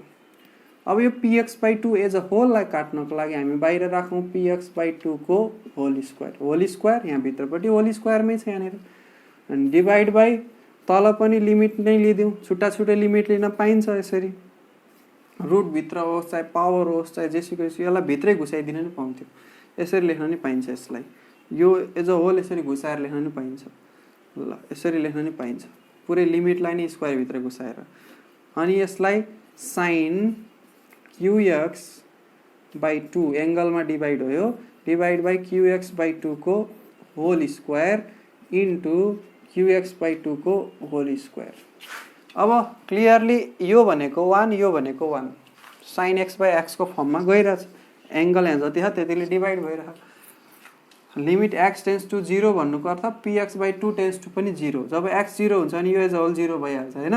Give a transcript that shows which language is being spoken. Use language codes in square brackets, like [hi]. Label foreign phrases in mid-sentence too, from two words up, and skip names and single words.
[ne] अब यो [en] px by 2 as a whole [ne] काट्नको लागि हामी बाहिर राखौँ [en] px by 2 [ne] को [en] whole square [ne] यहाँ भित्रपट्टि [en] whole square [ne] छ यहाँनिर, अनि [en] divide by [ne] तल पनि लिमिट नै लिदिउँ, छुट्टा छुट्टै लिमिट लिन पाइन्छ यसरी, रुटभित्र होस् चाहे पावर होस् चाहे जेसुकै होस्, यसलाई भित्रै घुसाइदिन नि पाउँथ्यो, यसरी लेख्न नि पाइन्छ। यसलाई यो [en] as a whole [ne] यसरी घुसाएर लेख्न नि पाइन्छ। ल यसरी लेख्न नि पाइन्छ, पुरै लिमिटलाई नै स्क्वायरभित्र घुसाएर। अनि यसलाई [en] sine qx by 2 [ne] एङ्गलमा डिभाइड हो, यो [en] divide by qx by 2 [ne] को [en] whole square into qx by 2 [ne] को [en] whole square. [ne] अब क्लियरली यो भनेको 1, यो भनेको 1, [en] sine x by x [ne] को फर्ममा गइरहेछ, एङ्गल यहाँ जति छ त्यतिले डिभाइड भइरहेछ। [en] limit x tends to 0 [ne] भन्नुको अर्थ [en] px by 2 tends to [ne] पनि 0, जब x 0 हुन्छ अनि यो [en] as a whole 0 [ne] भइहाल्छ होइन।